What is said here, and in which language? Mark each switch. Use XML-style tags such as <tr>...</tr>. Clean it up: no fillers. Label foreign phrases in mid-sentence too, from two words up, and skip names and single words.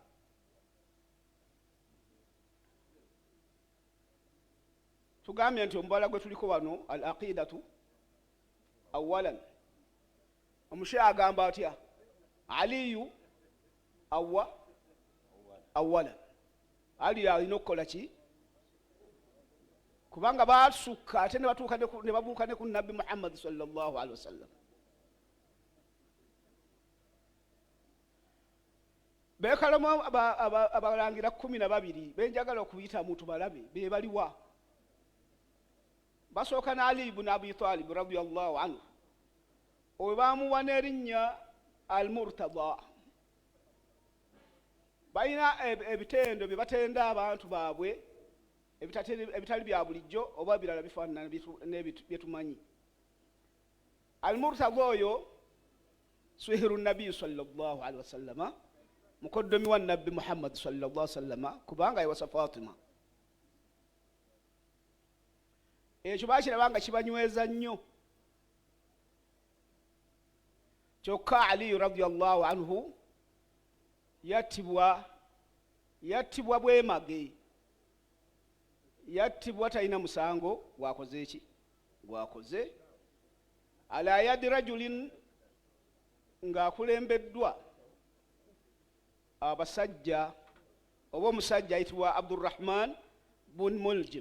<lg>Tugambye nti omubala gwe tuliko wano</lg> <ar>العقيدة أولا.</ar> <lg>Omushiya agamba atya?</lg> <ar>علي أولا.</ar> <lg>Ali alina okukola ki? Kubanga basukka ate ne babuuka ne ku Nabbi Muhammad</lg> <ar>صلى الله عليه وسلم.</ar> <lg>Beekalamu abalangira 12 benjagala okuyita mu tubalabe be baliwa. Basooka na Ali ibn Abi Talib</lg> <ar>رضي الله عنه,</ar> <lg>owe baamuwa n'erinnya al-Murtada. Balina ebitendo bye batenda abantu baabwe ebitali bya bulijjo oba birala bifaanana bye tumanyi. Al-Murtada oyo</lg> <ar>صهر النبي صلى الله عليه وسلم,</ar> <lg>mukoddomi wa Nabbi Muhammad</lg> <ar>صلى الله عليه وسلم,</ar> <lg>kubanga yawasa Fatima. Ekyo bakirabanga kibanyweza nnyo. Kyokka Ali</lg> <ar>رضي الله عنه</ar> <lg>yattibwa bwemage, yattibwa talina musango gwakoze eki gwakoze,</lg> <ar>على يد رجل,</ar> <lg>ng'akulembeddwa abasajja oba omusajja ayitibwa Abdurrahman bun Muljim.</lg>